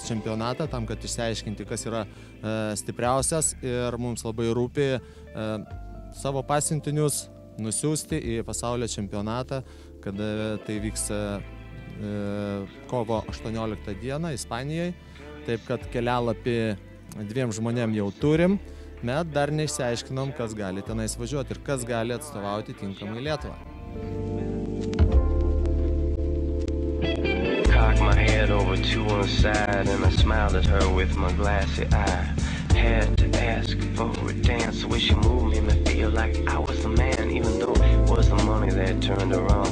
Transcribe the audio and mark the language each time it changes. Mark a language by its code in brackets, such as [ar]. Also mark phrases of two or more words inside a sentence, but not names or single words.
[lt] čempionatą, tam, kad išsiaiškinti, kas yra stipriausias, ir mums labai rūpi savo pasiuntinius nusiųsti į pasaulio čempionatą, kad tai vyks kovo 18 dieną Ispanijai. Taip, kad kelialapį 2 žmonėm jau turim, bet dar neišsiaiškinom, kas gali tenais važiuoti ir kas gali atstovauti tinkamai Lietuvą. [en] Cocked my head over to one side and I smiled at her with my glassy eye. Had to ask for a dance, the way she moved made me feel like I was the man, even though it was the money that turned her on.